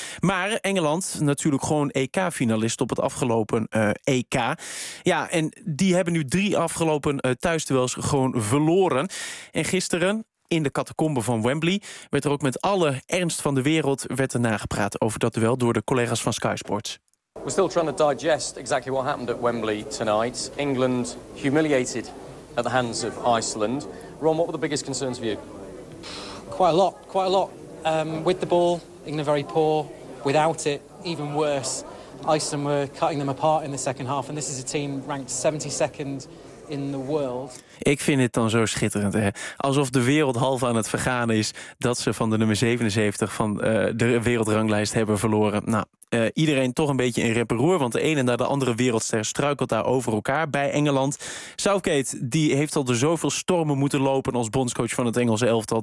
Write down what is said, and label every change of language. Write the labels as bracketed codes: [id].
[nl] Maar Engeland, natuurlijk gewoon EK-finalist op het afgelopen EK. Ja, en die hebben nu 3 afgelopen thuisduels gewoon verloren. En gisteren, in de catacomben van Wembley, werd er ook met alle ernst van de wereld werd er nagepraat over dat duel door de collega's van Sky Sports. [en] We're still trying to digest exactly what happened at Wembley tonight. England humiliated at the hands of Iceland. Ron, what were the biggest concerns for you? Quite a lot. With the ball, England very poor. Without it, even worse. Iceland were cutting them apart in the second half. And this is a team ranked 72nd in the world. [nl] Ik vind het dan zo schitterend, hè. Alsof de wereld half aan het vergaan is dat ze van de nummer 77 van de wereldranglijst hebben verloren. Nou, iedereen toch een beetje in rep en roer, want de ene naar de andere wereldster struikelt daar over elkaar bij Engeland. Southgate, die heeft al door zoveel stormen moeten lopen als bondscoach van het Engelse elftal.